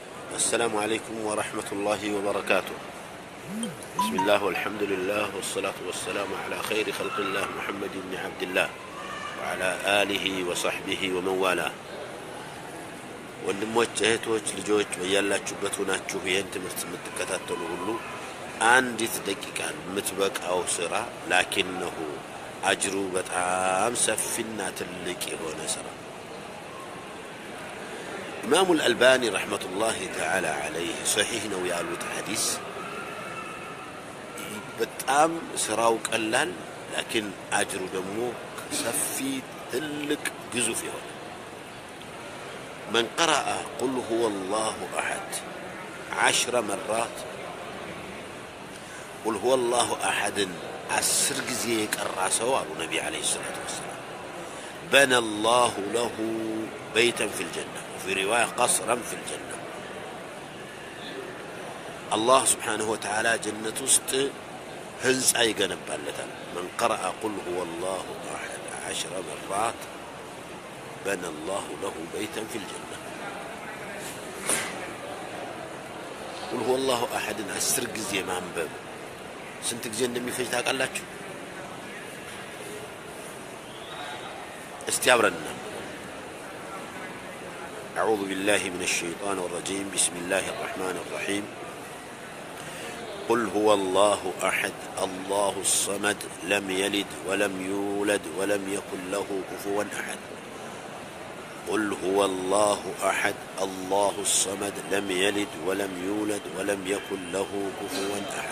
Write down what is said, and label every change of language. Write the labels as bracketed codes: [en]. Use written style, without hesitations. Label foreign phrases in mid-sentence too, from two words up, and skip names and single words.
[ar] السلام عليكم ورحمة الله وبركاته. بسم الله والحمد لله والصلاة والسلام على خير خلق الله محمد بن عبد الله وعلى آله وصحبه ومن والاه. [am] ወንድሞች እህቶች ልጆች በያላችሁበት ሆናችሁ ይሄን ትምህርት የምትከታተሉ ሁሉ አንዲት ደቂቃ የምትበቃው ስራ [ar] لكنه أجره [am] በጣም ሰፊና ትልቅ የሆነ ስራ። ኢማሙ አልአልባኒ [ar] رحمة الله تعالى عليه [am] ሶሒህ ነው ያሉት ሐዲስ በጣም ስራው ቀላል [ar] لكن أجره [am] ደግሞ ሰፊ ትልቅ ግዙፍ የሆነ [ar] من قرأ قل هو الله أحد 10 مرات قل هو الله أحد [am] 10 ጊዜ የቀራ ሰው አሉ ነቢ [ar] عليه الصلاة والسلام بنى الله له بيتا في الجنة وفي رواية قصرا في الجنة. الله سبحانه وتعالى جنة [am] ውስጥ ህንጻ ይገነባለታል። [ar] من قرأ قل هو الله أحد 10 مرات بنى الله له بيتا في الجنة. قل هو الله أحد [am] 10 ጊዜ ማንበብ ስንት ጊዜ እንደሚፈጅ ታውቃላችሁ? እስቲ አብረን [ar] أعوذ بالله من الشيطان الرجيم بسم الله الرحمن الرحيم قل هو الله أحد الله الصمد لم يلد ولم يولد ولم يكن له كفوا أحد. قل هو الله أحد الله الصمد لم يلد ولم يولد ولم يكن له كفوا أحد.